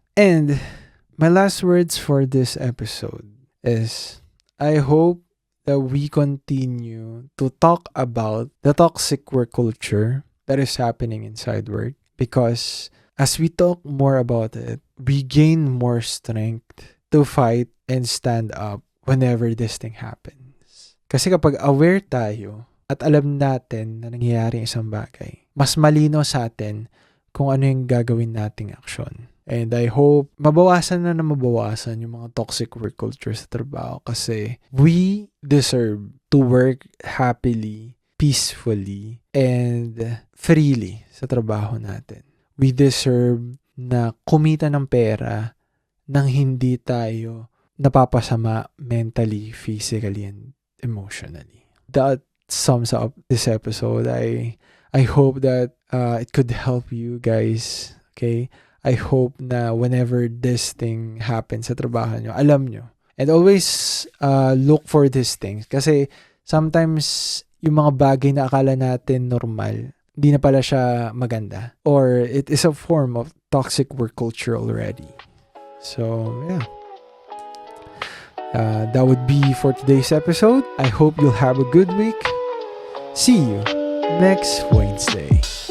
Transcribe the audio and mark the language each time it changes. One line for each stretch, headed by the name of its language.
English: And my last words for this episode is, I hope that we continue to talk about the toxic work culture that is happening inside work, because as we talk more about it, we gain more strength to fight and stand up whenever this thing happens.
Filipino: Kasi kapag aware tayo at alam natin na nangyayari ang isang bagay, mas malino sa atin kung ano yung gagawin nating aksyon.
English: And I hope mabawasan yung mga toxic work culture sa trabaho, kasi we deserve to work happily, peacefully, and freely
Filipino: sa trabaho natin. We deserve na kumita ng pera nang hindi tayo napapasama
English: mentally, physically, and emotionally. That sums up this episode. I hope that it could help you guys. Okay? I hope na whenever this thing happens
Filipino: sa trabaho nyo, alam nyo.
English: And always look for these things.
Filipino: Kasi sometimes yung mga bagay na akala natin normal, hindi na pala siya maganda.
English: Or it is a form of toxic work culture already. So, yeah. That would be for today's episode. I hope you'll have a good week. See you next Wednesday.